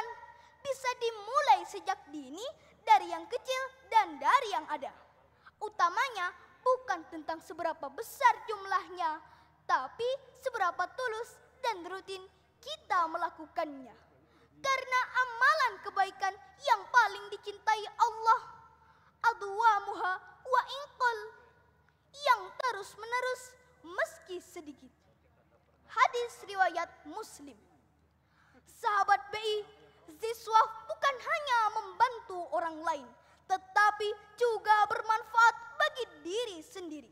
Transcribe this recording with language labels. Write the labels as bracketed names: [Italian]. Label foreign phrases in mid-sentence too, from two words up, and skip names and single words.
[Indonesian] Bisa dimulai sejak dini dari yang kecil dan dari yang ada. Utamanya bukan tentang seberapa besar jumlahnya, tapi seberapa tulus dan rutin kita melakukannya. Karena amalan kebaikan yang paling dicintai Allah, [Arabic] أدومها وإن قل, [Indonesian] yang terus menerus meski sedikit. Hadis riwayat Muslim. Sahabat BI, ziswaf bukan hanya membantu orang lain, tetapi juga bermanfaat bagi diri sendiri.